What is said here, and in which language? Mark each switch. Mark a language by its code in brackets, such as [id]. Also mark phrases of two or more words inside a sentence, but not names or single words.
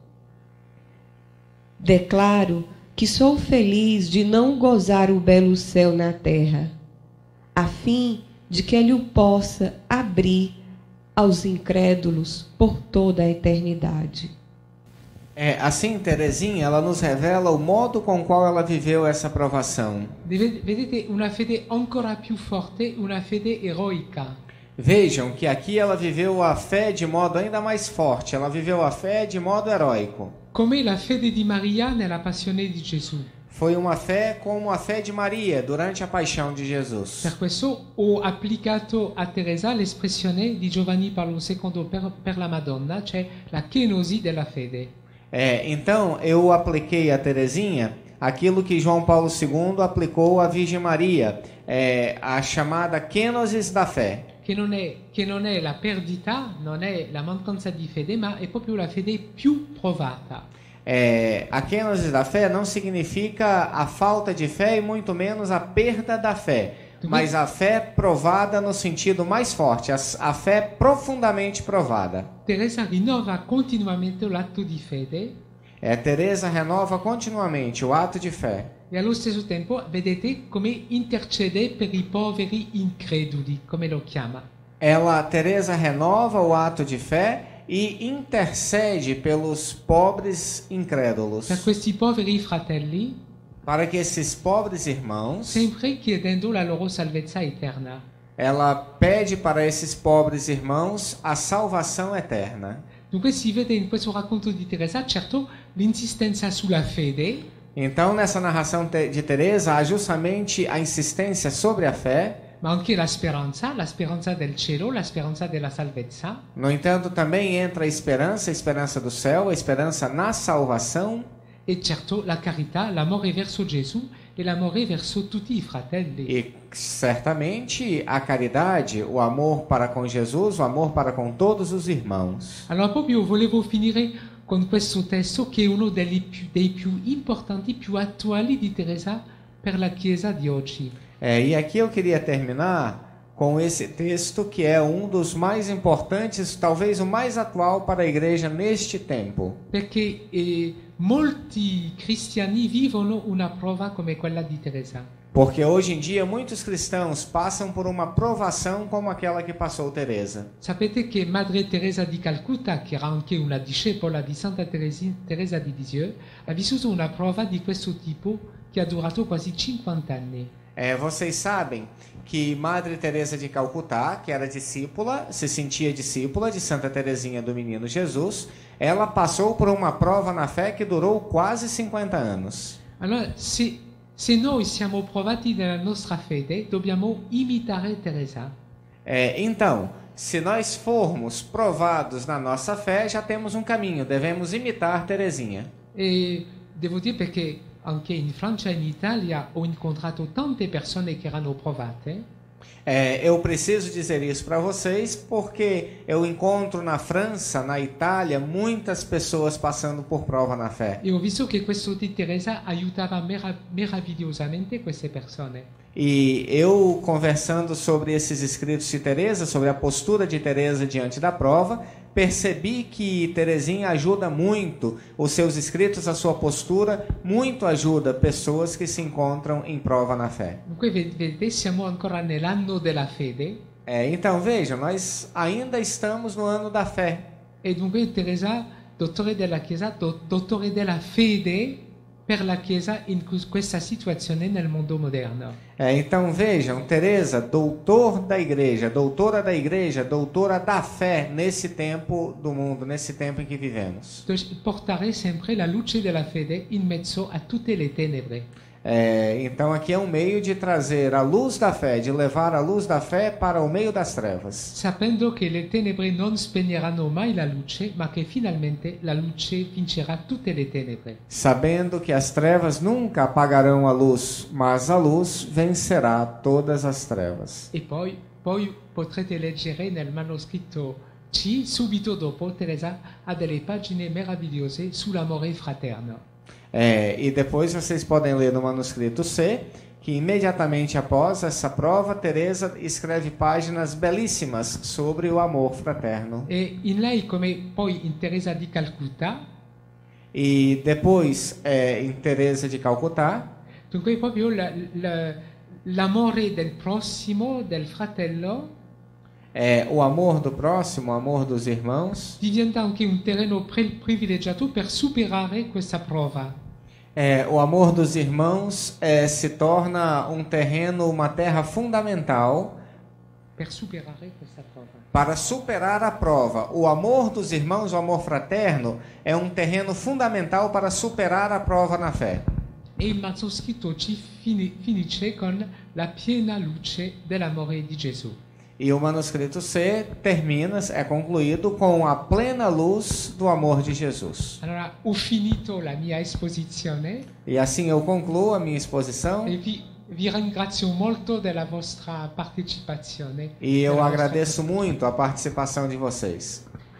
[pt] Declaro que sou feliz de não gozar o belo céu na terra, a fim de que ele o possa abrir aos incrédulos por toda a eternidade. Assim, Teresinha, ela nos revela o modo com qual ela viveu essa provação. [it] Vedete una fede ancora più forte, una fede eroica. [pt] Vejam que aqui ela viveu a fé de modo ainda mais forte, ela viveu a fé de modo heróico. [it] Come la fede di Maria nella passione di Gesù. [pt] Foi uma fé como a fé de Maria durante a paixão de Jesus. [it] Per questo ho applicato a Teresa l'espressione di Giovanni Paolo II per la Madonna, cioè la kenosi della fede. [pt] Então eu apliquei a Teresinha aquilo que João Paulo II aplicou à Virgem Maria, a chamada kenosis da fé. [it] Che non è la perdita, non è la mancanza di fede, ma è proprio la fede più provata. [pt] A kenosis da fé não significa a falta de fé e muito menos a perda da fé, mas a fé provada no sentido mais forte, a fé profundamente provada. [it] Teresa rinnova continuamente l'atto di fede. [pt] Teresa renova continuamente o ato de fé. [it] E allo stesso tempo vedete come intercede per i poveri increduli, come lo chiama. [pt] Teresa renova o ato de fé e intercede pelos pobres incrédulos. [it] Per questi poveri fratelli, [pt] para que esses pobres irmãos, [it] sempre chiedendo la loro salvezza eterna. [pt] Ela pede para esses pobres irmãos a salvação eterna. [it] Dunque si vede in questo racconto di Teresa, certo, l'insistenza sulla fede. [pt] Então, nessa narração de Teresa, há justamente a insistência sobre a fé. [it] ma anche la speranza del cielo, la speranza della salvezza. [pt] No entanto, também entra a esperança do céu, a esperança na salvação. [it] E certo la carità, l'amore verso Gesù e l'amore verso tutti i fratelli. [pt] E certamente a caridade, o amor para com Jesus, o amor para com todos os irmãos. [it] Allora proprio volevo finire con questo testo che è uno dei più importanti, più attuali di Teresa per la Chiesa di oggi. [pt] E aqui eu queria terminar com esse texto que é um dos mais importantes, talvez o mais atual para a igreja neste tempo. [it] Perché molti cristiani vivono una prova come quella di Teresa. [pt] Porque hoje em dia muitos cristãos passam por uma provação como aquela que passou Teresa. [it] Sapete che Madre Teresa di Calcutta, che era anche una discepola di Santa Teresa di Lisieux, ha vissuto una prova di questo tipo che ha durato quasi 50 anni. [pt] Vocês sabem que Madre Teresa de Calcutá, que era discípula, se sentia discípula de Santa Teresinha do Menino Jesus, ela passou por uma prova na fé que durou quase 50 anos. [it] Allora, se noi siamo provati nella nostra fede, dobbiamo imitare Teresa. [pt] Então, se nós formos provados na nossa fé, já temos um caminho, devemos imitar Teresinha. [it] E devo dire perché anche in Francia e in Italia ho incontrato tante persone che erano provate. [pt] Eu preciso dizer isso para vocês porque eu encontro na França, na Itália, muitas pessoas passando por prova na fé. [it] E ho visto che questo di Teresa aiutava meravigliosamente queste persone. [pt] E eu, conversando sobre esses escritos de Teresa, sobre a postura de Teresa diante da prova, percebi que Teresinha ajuda muito, os seus escritos, a sua postura, muito ajuda pessoas que se encontram em prova na fé. [it] Dunque, vedete, siamo ancora nell'anno della fede. [pt] Então vejam, nós ainda estamos no ano da fé. [it] E dunque Teresa, dottore della Chiesa, dottore della fede per la Chiesa in questa situazione nel mondo moderno. [pt] Então vejam, Teresa, doutora da igreja, doutora da fé nesse tempo do mundo, nesse tempo em que vivemos. [it] Portare sempre la luce della fede in mezzo a tutte le tenebre. [pt] Então aqui é um meio de trazer a luz da fé, de levar a luz da fé para o meio das trevas. [it] Sapendo che le tenebre non spegneranno mai la luce, ma che finalmente la luce vincerà tutte le tenebre. [pt] Sabendo que as trevas nunca apagarão a luz, mas a luz vencerá todas as trevas. [it] E poi potrete leggere nel manoscritto C, subito dopo, Teresa ha delle pagine meravigliose sull'amore fraterno. [pt] E depois vocês podem ler no manuscrito C, que imediatamente após essa prova, Teresa escreve páginas belíssimas sobre o amor fraterno. [it] E in lei, come poi in Teresa di Calcutta, [pt] e depois em Teresa de Calcutá, [it] dunque proprio l'amore del prossimo, del fratello, [pt] o amor do próximo, o amor dos irmãos, [it] diventa anche un terreno privilegiato per superare questa prova. [pt] O amor dos irmãos se torna um terreno, uma terra fundamental [it] Per superare questa prova. [pt] para superar a prova. O amor dos irmãos, o amor fraterno, é um terreno fundamental para superar a prova na fé. [it] E il manoscritto ci finisce con la piena luce dell'amore di Gesù. [pt] E o manuscrito C termina, é concluído com a plena luz do amor de Jesus. [it] Allora, ho finito la mia esposizione [pt] E assim eu concluo a minha exposição. [it] e vi ringrazio molto della vostra partecipazione. [pt] E eu [it] della vostra [pt] agradeço muito a participação de vocês.